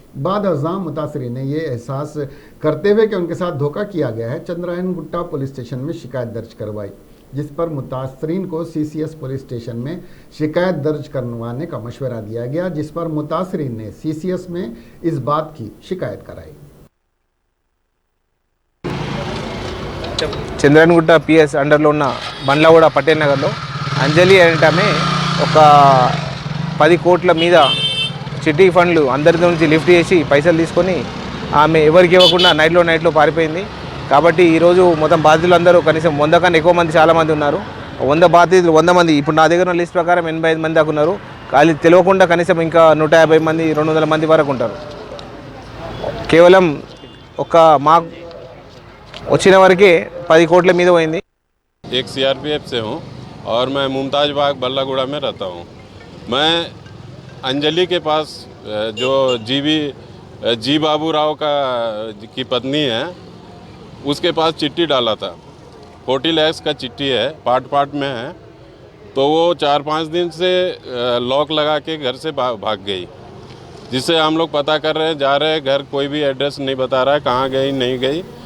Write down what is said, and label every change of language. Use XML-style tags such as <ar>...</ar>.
<hi>बाद अज़ां मुतासरीन ने यह एहसास करते हुए कि उनके साथ धोखा किया गया है, चंद्रायन गुट्टा पुलिस स्टेशन में शिकायत दर्ज करवाई, जिस पर मुतासरीन को CCS पुलिस स्टेशन में शिकायत दर्ज करवाने का मशवरा दिया गया, जिस पर मुतासरीन ने CCS में इस बात की शिकायत कराई।</hi> <te>చంద్రన్గుట్ట PS అండర్లో ఉన్న బండ్లగూడ పటేల్ నగర్లో అంజలి అనేటమే ఒక 10 కోట్ల మీద చిట్టి ఫండ్లు అందరి నుంచి లిఫ్ట్ చేసి పైసలు తీసుకొని ఆమె ఎవరికి ఇవ్వకుండా నైట్లో పారిపోయింది. కాబట్టి ఈరోజు మొత్తం బాధితులందరూ కనీసం 100 కన్నా ఎక్కువ మంది చాలామంది ఉన్నారు. 100 బాధితులు 100 మంది ఇప్పుడు నా దగ్గర ఉన్న లిస్ట్ ప్రకారం 85 మంది దాకా ఉన్నారు. వాళ్ళు తెలియకుండా కనీసం ఇంకా 150 మంది 200 మంది వరకు ఉంటారు. కేవలం ఒక మా వచ్చిన వరకే 10 కోట్ల మీద పోయింది.</te> <hi>एक CRPF से हूँ और मैं मुमताज बाग बल्लागुड़ा में रहता हूँ। मैं अंजलि के पास जो GB जी बाबू राव की पत्नी है, उसके पास चिट्ठी डाला था। 40 लाख का चिट्ठी है, पार्ट पार्ट में है। तो वो 4-5 दिन से लॉक लगा के घर से भाग गई, जिससे हम लोग पता कर रहे हैं, जा रहे हैं घर, कोई भी एड्रेस नहीं बता रहा है कहाँ गई नहीं गई।</hi>